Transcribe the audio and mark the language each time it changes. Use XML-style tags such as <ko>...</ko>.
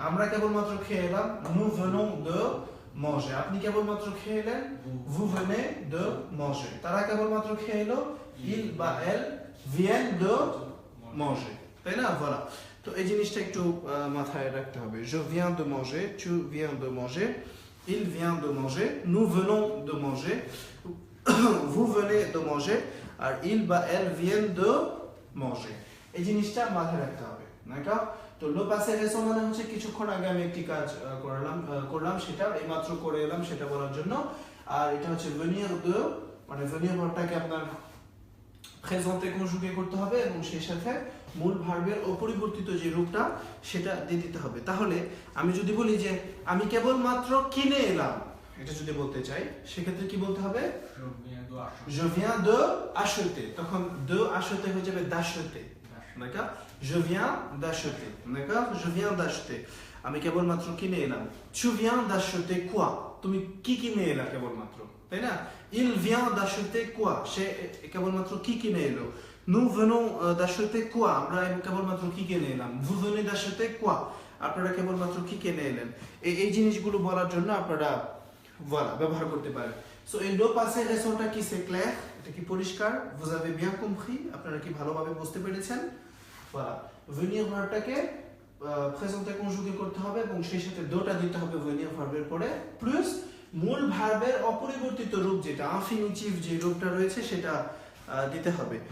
<bn>আমরা কেবলমাত্র খেয়ে এলাম,</bn> <fr>nous venons de manger।</fr> <bn>আপনি কেবলমাত্র খেয়ে এলেন,</bn> <fr>vous venez de manger।</fr> <bn>তারা কেবলমাত্র খেয়ে এলো, il বা</bn> <fr>elle viennent de manger,</fr> <bn>তাই না? Voilà, তো এই জিনিসটা একটু মাথায় রাখতে হবে।</bn> <fr>je viens de manger, tu viens de manger, il vient de manger, nous venons de manger, vous venez de manger, আর il বা elle viennent de manger।</fr> <bn>এই জিনিসটা মাথায় রাখতে হবে,</bn> <fr>d'accord?</fr> <bn>তো লো পাসে রেসো মানে হচ্ছে কিছুক্ষণ আগে আমি একটি কাজ করলাম সেটা এইমাত্র করে এলাম সেটা বলার জন্য। আর এটা হচ্ছে</bn> <fr>venir de,</fr> <bn>মানে venir ভার্বটাকে আপনার প্রেজেন্টে কনজুগে করতে হবে এবং সেই সাথে মূল ভার্বের অপরিবর্তিত যে রূপটা সেটা দিয়ে দিতে হবে। তাহলে আমি যদি বলি যে আমি কেবলমাত্র কিনে এলাম, এটা যদি বলতে চাই সেক্ষেত্রে কি বলতে হবে?</bn> <fr>je viens de acheter।</fr> <bn>তখন</bn> <fr>de acheter</fr> <bn>হয়ে যাবে</bn> <fr>d'acheter, d'accord? je viens d'acheter, d'accord? je viens d'acheter,</fr> <bn>আমি কেবলমাত্র কিনে এলাম।</bn> <fr>tu viens d'acheter quoi?</fr> <bn>তুমি কি কিনে এলা কেবলমাত্র, তাই না?</bn> <fr>il vient d'acheter quoi?</fr> <bn>সে কেবলমাত্র কি কিনে এলো।</bn> <fr>nous venons d'acheter quoi?</fr> <bn>আমরা কেবলমাত্র কি কিনে এলাম।</bn> <fr>vous venez d'acheter quoi?</fr> <bn>আপনারা কেবলমাত্র কি কিনে এলেন। এই জিনিসগুলো বলার জন্য আপনারা voilà ব্যবহার করতে পারেন। সো এই লো পাসে রেসোটা কি</bn> <fr>c'est clair?</fr> <bn>এটা কি পরিষ্কার?</bn> <fr>vous avez bien compris?</fr> <bn>আপনারা কি ভালোভাবে বুঝতে পেরেছেন? voilà, venir ভার্বটাকে প্রেজেন্টে কনজুগে করতে হবে এবং সেই সাথে doটা দিতে হবে venir ভার্বের পরে, প্লাস মূল ভার্বের অপরিবর্তিত রূপ যেটা ইনফিনিটিভ যে রূপটা রয়েছে সেটা দিতে হবে।</bn>